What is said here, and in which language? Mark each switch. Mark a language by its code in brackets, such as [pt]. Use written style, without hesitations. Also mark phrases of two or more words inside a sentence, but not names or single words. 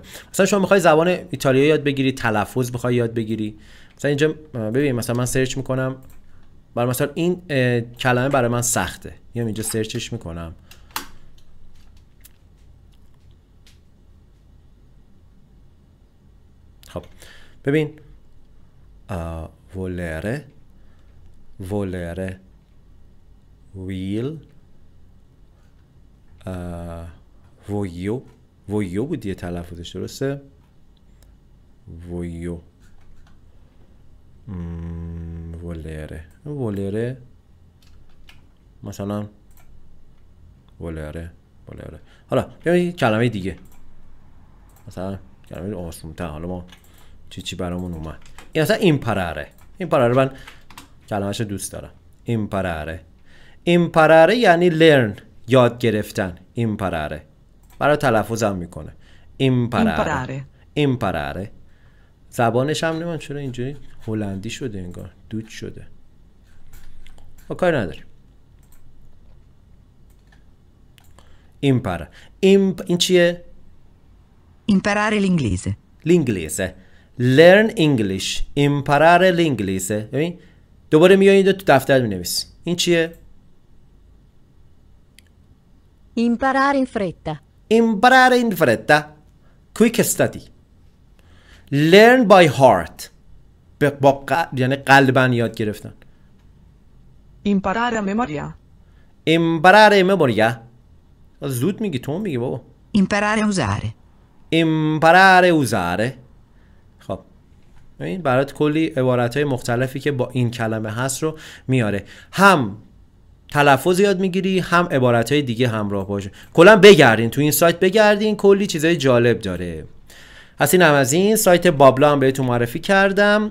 [fa] مثلا شما میخوای زبان ایتالیایی یاد بگیری، تلفظ میخوای یاد بگیری، مثلا اینجا ببین مثلا من سرچ میکنم برای مثلا این کلمه برای من سخته، میام اینجا سرچش میکنم. خب ببین volere will voglio بود یه تلفظش، درسته؟ [it] voglio volere مثلا volere. [fa] حالا یه کلمه دیگه مثلا کلمه آسون‌تر، حالا ما چی برامون اومد. این مثلا imparare من کلمه‌شو دوست دارم. imparare یعنی learn، یاد گرفتن. imparare برای تلفظم میکنه. imparare زبانش هم نمیدونم چرا اینجوری هلندی شده انگار، دوچ شده. با کاری نداریم. ایمپارا. این چیه؟ [it] Imparare l'inglese. l'inglese. [en] learn English. [it] imparare l'inglese. [fa] ببین دوباره میایید تو دفتر مینویس. این چیه؟ [it] Imparare in fretta. imparare in fretta. [en] quick study. learn by heart. [fa] یعنی قلباً یاد گرفتن. [it] Imparare a memoria. imparare memoria. [fa] زود میگی، تو میگی بابا. [it] Imparare a usare. imparare usare. [fa] خب این برات کلی عبارت‌های مختلفی که با این کلمه هست رو میاره. هم تلفظ یاد میگیری، هم عبارت‌های دیگه همراه باشه. کلا بگردین تو این سایت، بگردین، کلی چیزای جالب داره. این هم از این سایت بابلا هم بهتون معرفی کردم.